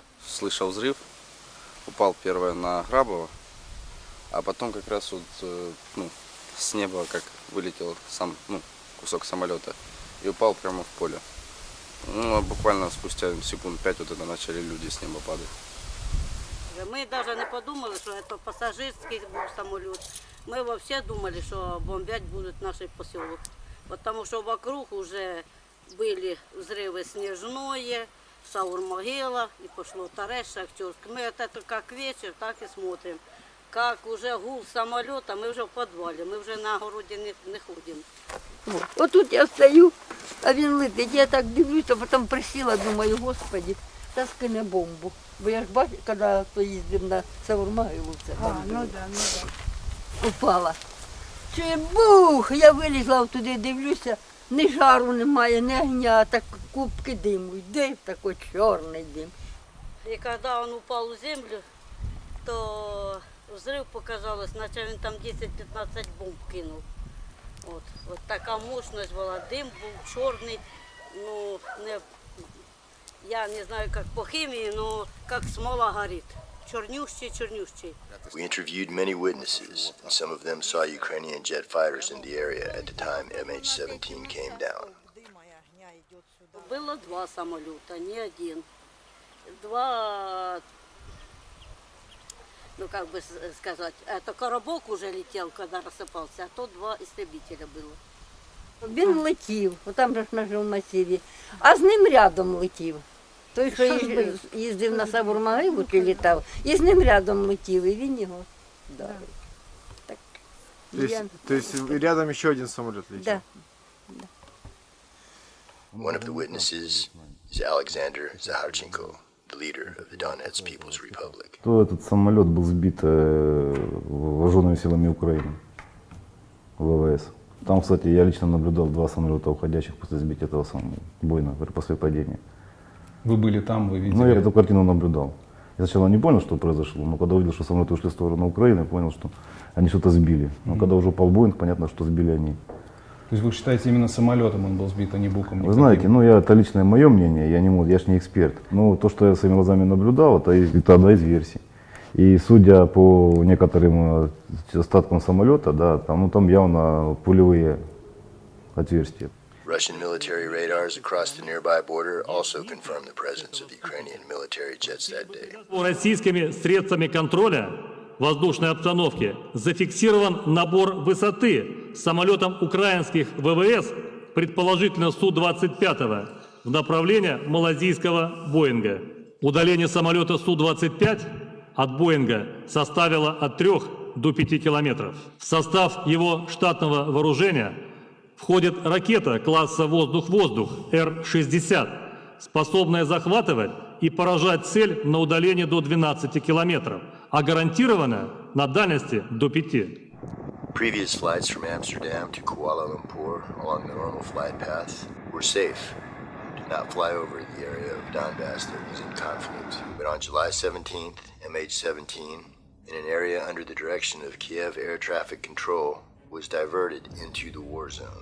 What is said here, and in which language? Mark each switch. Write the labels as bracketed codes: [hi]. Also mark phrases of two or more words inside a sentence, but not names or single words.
[ru] Слышал взрыв, упал первое на Грабово, а потом как раз вот, с неба как вылетел сам, кусок самолета и упал прямо в поле. А буквально спустя секунд 5 вот это начали люди с неба падать. [uk] Ми навіть не подумали, що це пасажирський був самоліт. Ми взагалі думали, що бомбять будуть наш поселок. Тому що вокруг вже були взриви Снежное, Саур-Могила, и пошло Торез, Шахтерск. [ru] Мы это как вечер, так и смотрим. Как уже гул самолета, мы уже в подвале, [uk] мы вже на городі не ходимо. Отут я стою, а він летить. Я так дивлюся, потім присіла, думаю, господи, та скине бомбу. Бо я ж бачу, коли то їздив на Саур-Могилу, це упала. Чи бух, я вилізла туди, дивлюся, ні жару немає, ні огня, так кубки диму. Йде такий чорний дим. І коли він упав у землю, то взрыв показалось, наче він там 10-15 бомб кинув. От така мощність була, дим був чорний, я не знаю, як по хімії, але як смола горить. Чорнющий. [en] We interviewed many witnesses, and some of them saw Ukrainian jet fighters in the area at the time MH17 came down. [ru] Было 2 самолета, не один. 2, как бы сказать, это коробок уже летел, когда рассыпался, а то 2 истребителя было. [uk] Він летів, там же ж на жилмасиві, а з ним рядом летів. Той, що їздив на Саур-Могилу, чи літав, і з ним рядом летів, і він його вдарив. [ru] То есть рядом еще один самолет летел? Да. [en] One of the witnesses is Alexander Zaharchenko, the leader of the Donetsk People's Republic. [ru] Этот самолет был сбит вооруженными силами Украины, ВВС. Там, кстати, я лично наблюдал 2 самолета уходящих после сбития этого самого бойна, после падения. Вы были там, вы видели? Ну, я эту картину наблюдал. Я сначала не понял, что произошло, но когда увидел, что самолеты ушли в сторону Украины, понял, что они что-то сбили. Но когда уже упал Боинг, понятно, что сбили они. То есть вы считаете, именно самолетом он был сбит, а не буком? Вы знаете, ну это личное мое мнение, я ж не эксперт. Но то, что я своими глазами наблюдал, это одна из версий. И судя по некоторым остаткам самолета, да, там явно пулевые отверстия. [en] Russian military radars across the nearby border also confirmed the presence of Ukrainian military jets that day. [ru] Российскими средствами контроля воздушной обстановки зафиксирован набор высоты самолетом украинских ВВС, предположительно Су-25, в направлении малазийского Боинга. Удаление самолета Су-25 от Боинга составило от 3 до 5 километров. В состав его штатного вооружения входит ракета класса «Воздух-воздух» Р-60, способная захватывать и поражать цель на удалении до 12 километров, а гарантированная на дальности до 5. [en] Previous flights from Amsterdam to Kuala Lumpur along the normal flight path were safe. Did not fly over the area of Donbass that was in conflict. But on July 17th, MH17, in an area under the direction of Kiev air traffic control, was diverted into the war zone.